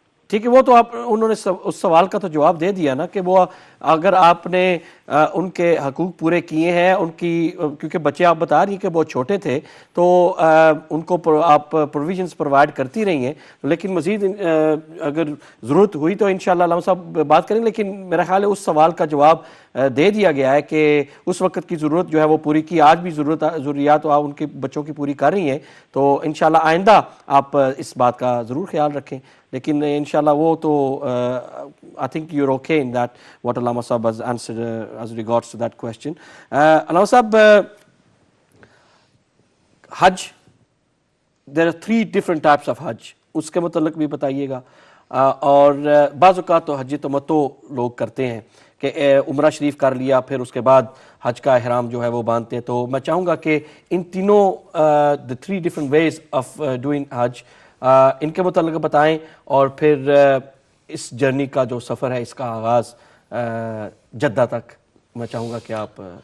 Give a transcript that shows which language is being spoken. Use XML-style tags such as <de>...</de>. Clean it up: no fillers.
<ur>ٹھیک ہے، وہ تو انہوں نے اس سوال کا تو جواب دے دیا نا کہ وہ اگر آپ نے ان کے حقوق پورے کیے ہیں ان کی، کیونکہ بچے آپ بتا رہی ہیں کہ بہت چھوٹے تھے تو ان کو آپ پروویژنز پرووائڈ کرتی رہی ہیں، لیکن مزید اگر ضرورت ہوئی تو انشاءاللہ علامہ صاحب بات کریں. لیکن میرا خیال ہے اس سوال کا جواب دے دیا گیا ہے کہ اس وقت کی ضرورت جو ہے وہ پوری کی، آج بھی ضروریات آپ ان کے بچوں کی پوری کر رہی ہیں، تو انشاءاللہ آئندہ آپ اس بات کا ضرور خیال رکھیں. لیکن انشاءاللہ وہ تو</ur> <en>I think you're okay in that what Allama Sahab has answered as regards to that question. Allama Sahab, Hajj, there are 3 different types of Hajj.</en> <ur>اس کے متعلق بھی بتائیے گا. اور بعض اوقات تو حج تمتع لوگ کرتے ہیں کہ عمرہ شریف کر لیا پھر اس کے بعد حج کا احرام جو ہے وہ باندھتے ہیں. تو میں چاہوں گا کہ ان تینوں</ur> <en>the 3 different ways of doing Hajj</en> <ur>ان کے متعلق بتائیں، اور پھر اس جرنی کا جو سفر ہے اس کا آغاز جدہ تک میں چاہوں گا کہ آپ</ur>